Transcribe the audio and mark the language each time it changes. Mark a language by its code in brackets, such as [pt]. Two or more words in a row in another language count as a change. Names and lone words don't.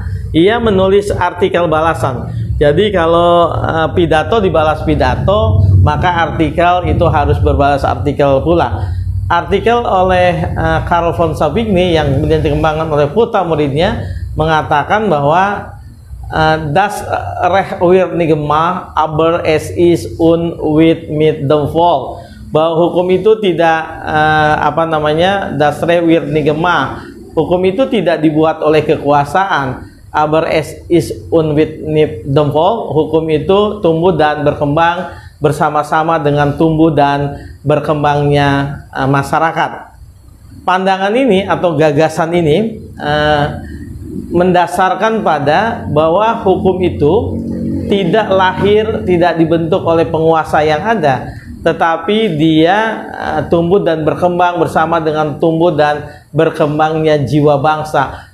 [id] Ia menulis artikel balasan. Jadi kalau pidato dibalas pidato, maka artikel itu harus berbalas artikel pula. Artikel oleh Carl von Savigny yang kemudian dikembangkan oleh Fuchta muridnya mengatakan bahwa [de] das Recht wird nicht gemacht, aber es ist mit dem Volk. [id] Bahwa hukum itu tidak [de] das Recht wird nicht gemacht. [id] Hukum itu tidak dibuat oleh kekuasaan. [de] Aber es ist mit dem Volk. [id] Hukum itu tumbuh dan berkembang bersama-sama dengan tumbuh dan berkembangnya masyarakat. Pandangan ini atau gagasan ini mendasarkan pada bahwa hukum itu tidak lahir, tidak dibentuk oleh penguasa yang ada, tetapi dia tumbuh dan berkembang bersama dengan tumbuh dan berkembangnya jiwa bangsa.